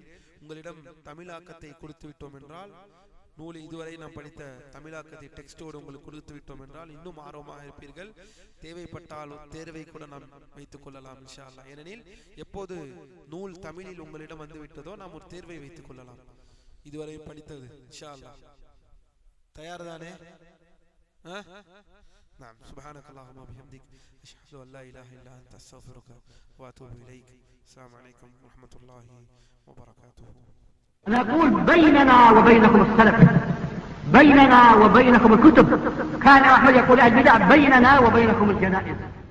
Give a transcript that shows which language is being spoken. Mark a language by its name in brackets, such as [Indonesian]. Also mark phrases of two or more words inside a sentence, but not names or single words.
[Tamil] உங்களிடம் தமிழாக்கத்தை கொடுத்து விட்டோம் என்றால், நூலை இதுவரை நாம் படித்த தமிழாக்கத்தை டெக்ஸ்டோடு உங்களுக்கு கொடுத்து விட்டோம் என்றால் இன்னும் ஆர்வமாக இருப்பீர்கள். தேவைப்பட்டால் தேர்வை கூட நாம் வைத்துக் கொள்ளலாம் [Arabic] إن شاء الله. [Tamil] ஏனெனில் எப்போது நூல் தமிழில் உங்களிடம் வந்து விட்டதோ நாம் ஒரு தேர்வை வைத்துக் கொள்ளலாம். இதுவரை படித்தது [Arabic] إن شاء الله. [Tamil] தயார் தானே? [Arabic] نعم. سبحانك اللهم وبحمدك أشهد أن لا إله إلا أنت أستغفرك وأتوب إليك. السلام عليكم ورحمة الله وبركاته. نقول بيننا وبينكم السلف، بيننا وبينكم الكتب. كان أحمد يقول البدع بيننا وبينكم الجنائز.